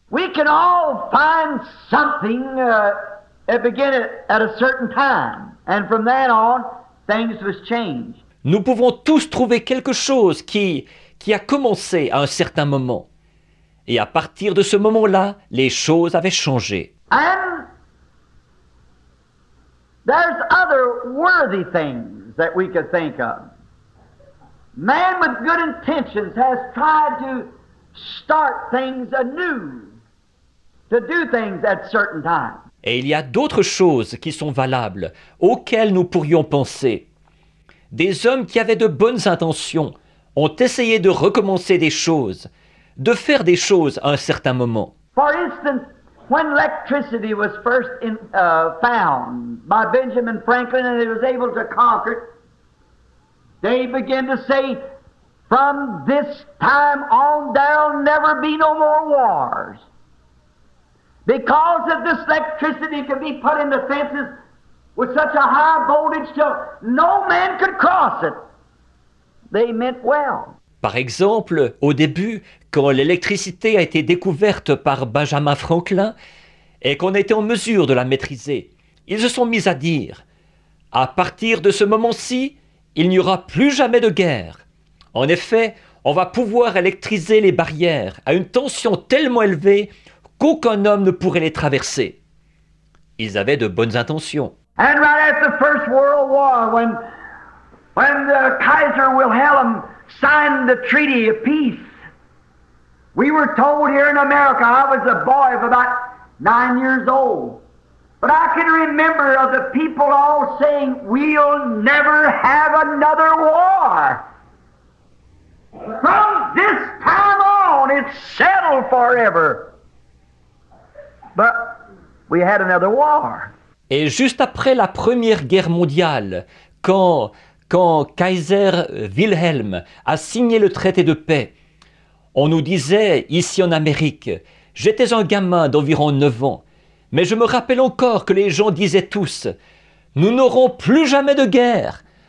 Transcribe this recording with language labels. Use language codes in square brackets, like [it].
[en] We can all find something that began at a certain time, and from then on, things was changed. [fr] Nous pouvons tous trouver quelque chose qui a commencé à un certain moment. Et à partir de ce moment-là, les choses avaient changé. [en] And there's other worthy things that we could think of. Man with good intentions has tried to start things anew, to do things at certain times. [fr] Et il y a d'autres choses qui sont valables, auxquelles nous pourrions penser. Des hommes qui avaient de bonnes intentions ont essayé de recommencer des choses, de faire des choses à un certain moment. [en] For instance, when electricity was first found by Benjamin Franklin and he was able to conquer it, they began to say, from this time on, there'll never be no more wars. Because of this electricity could be put in the fences with such a high voltage till no man could cross it. They meant well. [fr] Par exemple, au début, quand l'électricité a été découverte par Benjamin Franklin et qu'on était en mesure de la maîtriser, ils se sont mis à dire, à partir de ce moment-ci, il n'y aura plus jamais de guerre. En effet, on va pouvoir électriser les barrières à une tension tellement élevée qu'aucun homme ne pourrait les traverser. Ils avaient de bonnes intentions. [en] And right after the First World War, when Kaiser Wilhelm signed the Treaty of Peace, we were told here in America, I was a boy of about 9 years old, but I can remember of the people all saying, we'll never have another war. From this time on, it's settled forever. But we had another war. [fr] Et juste après la Première Guerre mondiale, quand Kaiser Wilhelm a signé le traité de paix, on nous disait, ici en Amérique, j'étais un gamin d'environ 9 ans, mais je me rappelle encore que les gens disaient tous, nous n'aurons plus jamais de guerre.